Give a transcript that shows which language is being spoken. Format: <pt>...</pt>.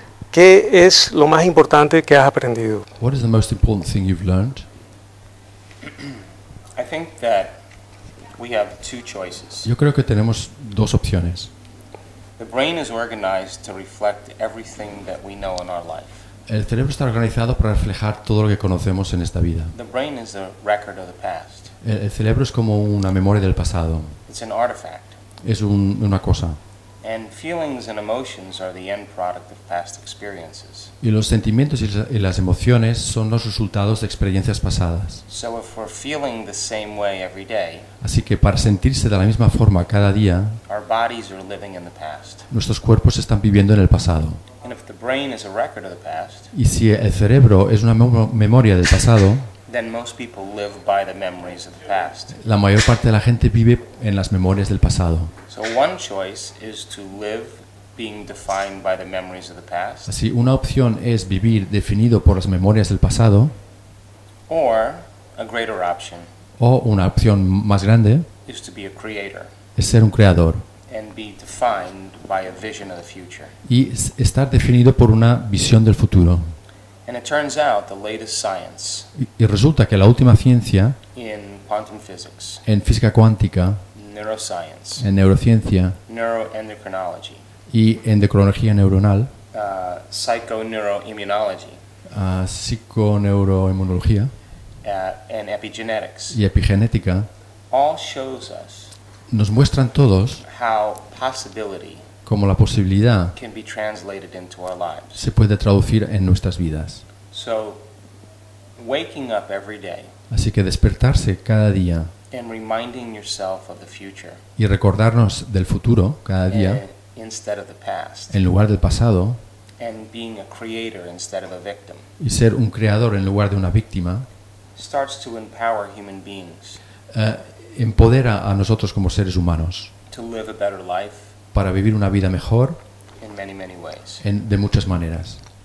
<es>¿Qué es lo más importante que has aprendido?</es> <en>What is the most important thing you've learned? I think that we have two choices.</en> <es>Yo creo que tenemos dos opciones.</es> <en>The brain is organized to reflect everything that we know in our life.</en> <es>El cerebro está organizado para reflejar todo lo que conocemos en esta vida.</es> <en>The brain is a record of the past.</en> <es>El cerebro es como una memoria del pasado.</es> <en>It's an artifact.</en> <es>Es una cosa.</es> <en>And feelings and emotions are the end product of past experiences.</en> <es>Y los sentimientos y las emociones son los resultados de experiencias pasadas.</es> <en>So if we're feeling the same way every day,</en> <es>así que para sentirse de la misma forma cada día,</es> <en>our bodies are living in the past.</en> <es>Nuestros cuerpos están viviendo en el pasado.</es> <en>And if the brain is a record of the past,</en> <es>y si el cerebro es una memoria del pasado,</es> <en>then most people live by the memories of the past.</en> <es>La mayor parte de la gente vive en las memorias del pasado.</es> <en>So one choice is to live being defined by the memories of the past.</en> <es>Así, una opción es vivir definido por las memorias del pasado.</es> <en>Or a greater option.</en> <es>O una opción más grande</es> <en>is to be a creator.</en> <es>Es ser un creador.</es> <en>And be defined by a vision of the future.</en> <es>Y estar definido por una visión del futuro.</es> <en>And it turns out the latest science,</en> <es>y resulta que la última ciencia</es> <en>in quantum physics,</en> <es>en física cuántica,</es> <en>neuroscience,</en> <es>en neurociencia,</es> <en>neuroendocrinology,</en> <es>y endocrinología neuronal,</es> <en>psiconeuroimmunology,</en> <es>psiconeuroinmunología,</es> <en>and epigenetics,</en> <es>y epigenética,</es> <en>all shows us,</en> <es>nos muestran todos</es> <en>how possibility,</en> <es>como la posibilidad,</es> <en>can be translated into our lives,</en> <es>se puede traducir en nuestras vidas.</es> <en>So, waking up every day,</en> <es>así que despertarse cada día,</es> <en>and reminding yourself of the future,</en> <es>y recordarnos del futuro cada día,</es> <en>instead of the past,</en> <es>en lugar del pasado,</es> <en>and being a creator instead of a victim,</en> <es>y ser un creador en lugar de una víctima,</es> <en>starts to empower human beings,</en> <es>empodera a nosotros como seres humanos</es> <en>to live a better life,</en> <es>para vivir una vida mejor</es> <en>in many, many ways,</en> <es>de muchas maneras.</es>